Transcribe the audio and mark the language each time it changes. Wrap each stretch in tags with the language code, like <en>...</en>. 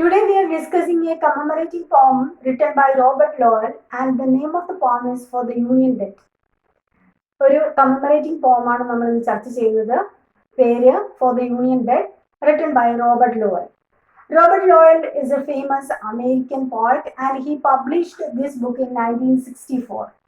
<en>a commemorating poem written by Robert Lowell, and the name of the poem is For the Union Dead.</en> <ml>ഒരു കമ്മമറേറ്റിംഗ് പോമാണ് നമ്മൾ ഇന്ന് ചർച്ച ചെയ്യുന്നത്. പേര് for the union dead,</ml> <en>written by Robert Lowell. Robert Lowell is a famous American poet and he published this book in 1964.</en>